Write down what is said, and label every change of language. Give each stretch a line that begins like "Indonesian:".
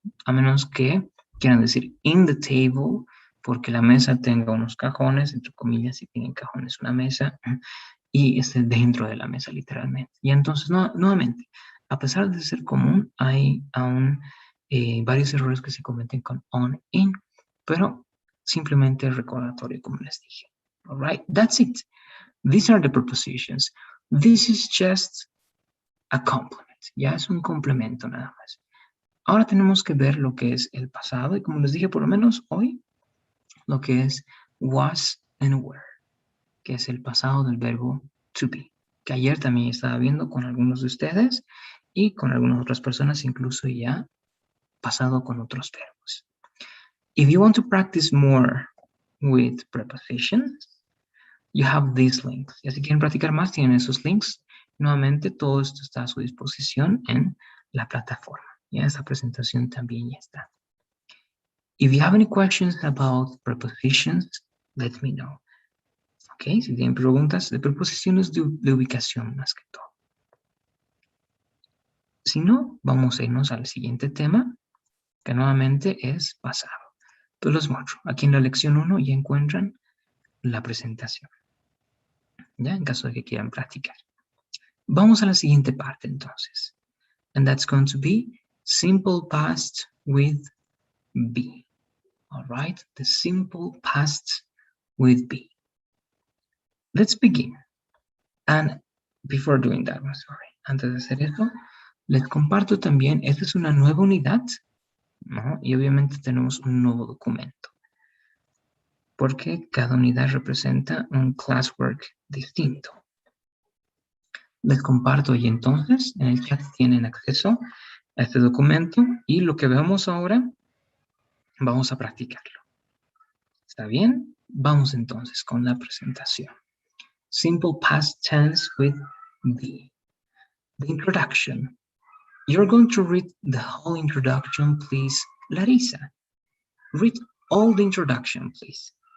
Spanish: A menos que quieran decir in the table, porque la mesa tenga unos cajones, entre comillas, si tienen cajones una mesa, y esté dentro de la mesa literalmente. Y entonces, nuevamente, a pesar de ser común, hay aún varios errores que se cometen con on, in, pero simplemente recordatorio, como les dije.
English: All right, that's it. These are the prepositions. This is just a complement.
Spanish: Ya es un complemento nada más. Ahora tenemos que ver lo que es el pasado y como les dije por lo menos hoy, lo que es was and were, que es el pasado del verbo to be, que ayer también estaba viendo con algunos de ustedes y con algunas otras personas, incluso ya pasado con otros verbos.
English: If you want to practice more with prepositions, you have these links.
Spanish: Y si quieren practicar más, tienen esos links. Nuevamente, todo esto está a su disposición en la plataforma. Ya esta presentación también ya está.
English: If you have any questions about prepositions, let me know.
Spanish: Ok, si tienen preguntas de preposiciones de ubicación más que todo. Si no, vamos a irnos al siguiente tema, que nuevamente es pasado. Entonces los muestro. Aquí en la lección 1 ya encuentran la presentación. Ya, en caso de que quieran practicar. Vamos a la siguiente parte entonces.
English: And that's going to be simple past with be. All right, the simple past with be. Let's begin. And before doing that, I'm sorry,
Spanish: antes de hacer esto, les comparto también, esta es una nueva unidad, ¿no? Y obviamente tenemos un nuevo documento. Porque cada unidad representa un classwork distinto. Les comparto y entonces en el chat tienen acceso a este documento y lo que veamos ahora, vamos a practicarlo. ¿Está bien? Vamos entonces con la presentación.
English: Simple past tense with be. The introduction. You're going to read the whole introduction, please. Larissa, read all the introduction, please.